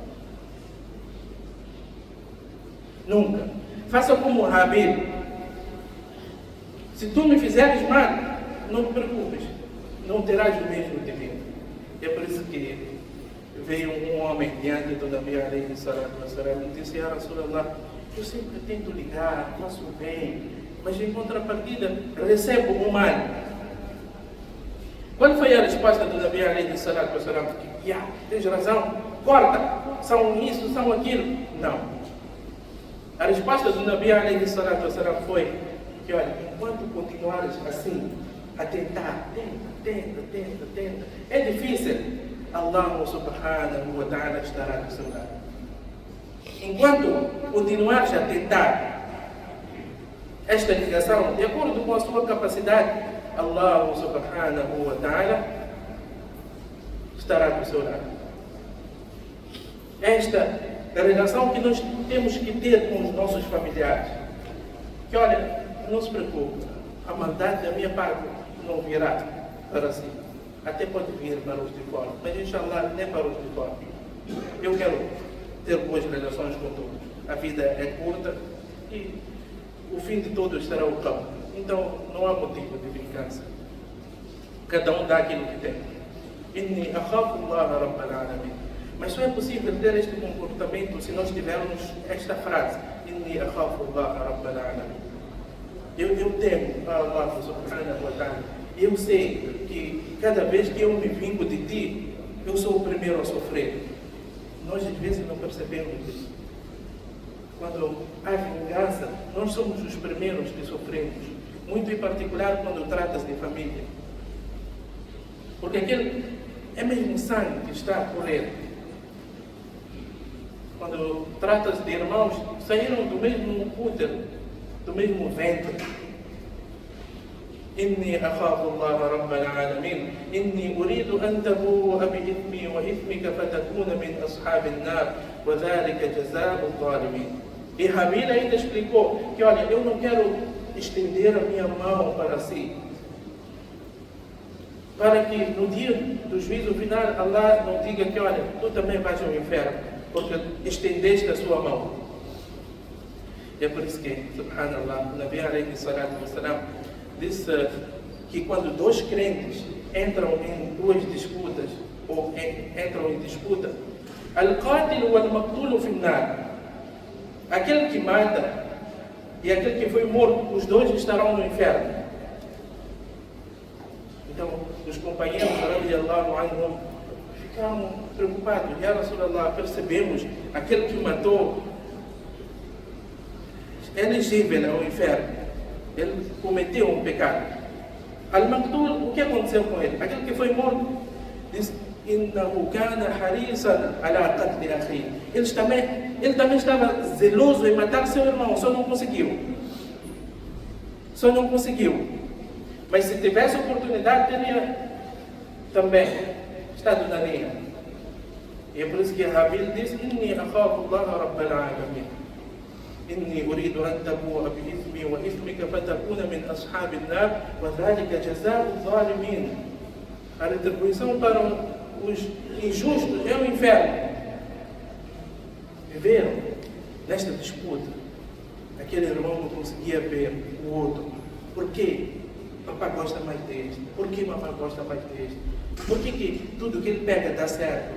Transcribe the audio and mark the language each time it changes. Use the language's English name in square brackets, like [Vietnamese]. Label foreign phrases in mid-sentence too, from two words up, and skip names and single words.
[Portuguese] Nunca. Faça como Habil. Se tu me fizeres mal, não te preocupes, não terás o mesmo de mim. É por isso que veio um homem diante do [Arabic] نبي عليه الصلاة والسلام [Portuguese] e disse: [Arabic] يا رسول الله, [Portuguese] eu sempre tento ligar, faço o bem, mas em contrapartida recebo o mal. Qual foi a resposta do [Arabic] نبي عليه الصلاة والسلام? [Portuguese] Tens razão, corta, são isso, são aquilo. Não. A resposta do [Arabic] نبي عليه الصلاة والسلام [Portuguese] foi que, olha, enquanto continuares assim, a tentar, tenta, é difícil, [Arabic] الله سبحانه وتعالى [Portuguese] estará do seu lado. Enquanto continuares a tentar esta ligação, de acordo com a sua capacidade, [Arabic] الله سبحانه وتعالى [Portuguese] estará do seu lado. Esta é a relação que nós temos que ter com os nossos familiares. Que olha, não se preocupe, a maldade da minha parte não virá para si. Até pode vir para os de fora, mas inshallah nem para os de fora. Eu quero ter boas relações com todos. A vida é curta e o fim de todos será o cão. Então não há motivo de vingança. Cada um dá aquilo que tem. [Arabic] إني أخاف الله رب العالمين. [Portuguese] Mas só é possível ter este comportamento se nós tivermos esta frase: [Arabic] إني أخاف الله رب العالمين. [Portuguese] Eu temo a [Arabic] الله سبحانه وتعالى. [Portuguese] Eu sei que cada vez que eu me vingo de ti, eu sou o primeiro a sofrer. Nós às vezes não percebemos isso. Quando há vingança, nós somos os primeiros que sofremos. Muito em particular quando tratas de família. Porque aquele é mesmo sangue que está a correr. Quando tratas de irmãos, saíram do mesmo útero, do mesmo ventre. [Arabic] إني أخاف الله رب العالمين إني أريد أن تبوء بإثمي وإثمك فتكون من أصحاب النار وذلك جزاء الظالمين. [Portuguese] E Habil ainda explicou que, olha, eu não quero estender a minha mão para si, para que no dia do juízo final Allah não diga que, olha, tu também vais ao inferno, porque estendeste a sua mão. É por isso que, subhanallah, o [Arabic] نبي عليه الصلاة والسلام [Portuguese] disse que quando dois crentes entram em duas disputas, ou entram em disputa, [Arabic] القاتل والمقتول في النار, [Portuguese] aquele que mata e aquele que foi morto, os dois estarão no inferno. Então, os companheiros [Arabic] رضي الله عنهم [Portuguese] ficaram preocupados. [Arabic] يا رسول الله, [Portuguese] percebemos, aquele que matou é elegível ao inferno. Ele cometeu um pecado. Al-Maqtul, o que aconteceu com ele? Aquele que foi morto, diz: [Arabic] إنه كان حريصا على قتل أخي. [Portuguese] Ele também estava zeloso em matar seu irmão, só não conseguiu. Mas se tivesse oportunidade, teria também estado na linha. E é por isso que Habil diz: [Arabic] إني أخاف الله رب العالمين. إني أريد أن تبوء بإثمي وإثمك فتكون من أصحاب النار وذلك جزاء الظالمين. [Portuguese] A retribuição para os injustos é o inferno. Viveram nesta disputa. Aquele irmão não conseguia ver o outro. Por quê? Papai gosta mais deste? Por que mamãe gosta mais deste? Por que tudo que ele pega dá certo?